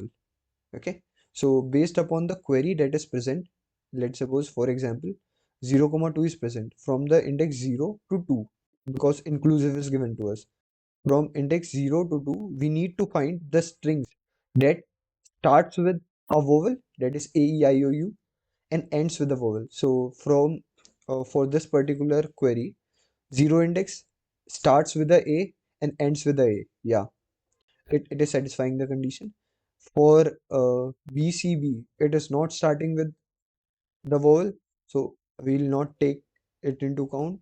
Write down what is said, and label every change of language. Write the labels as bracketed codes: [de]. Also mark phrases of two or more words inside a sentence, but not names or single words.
[en] Okay, so based upon the query that is present, let's suppose for example 0 comma 2 is present from the index 0 to 2 because inclusive is given to us. From index 0 to 2 we need to find the strings that starts with a vowel, that is a e i o u, and ends with a vowel. So from for this particular query, zero index starts with a A and ends with a A. Yeah, it is satisfying the condition. For BCB, it is not starting with the vowel, so we will not take it into count.